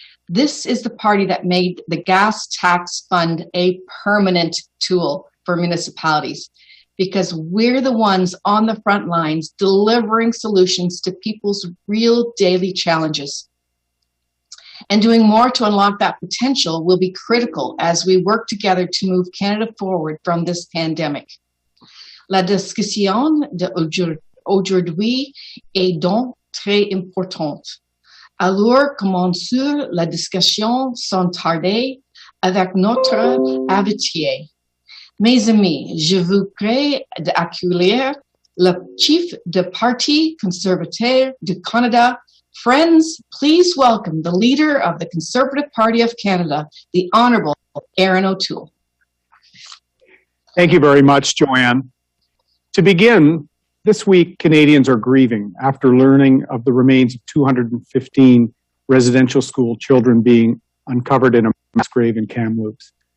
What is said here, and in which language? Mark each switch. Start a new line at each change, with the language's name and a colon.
English: This is the party that made the gas tax fund a permanent tool for municipalities, because we're the ones on the front lines delivering solutions to people's real daily challenges. And doing more to unlock that potential will be critical as we work together to move Canada forward from this pandemic.
French: La discussion d'aujourd'hui est donc très importante. Alors, commençons la discussion sans tarder avec notre invité. Mes amis, je vous prie d'accueillir le chef de Parti conservateur du Canada.
English: Friends, please welcome the leader of the Conservative Party of Canada, the Honourable Erin O'Toole. Thank you very much, Joanne. To begin, this week, Canadians are grieving after learning of the remains of 215 residential school children being uncovered in a mass grave in Kamloops.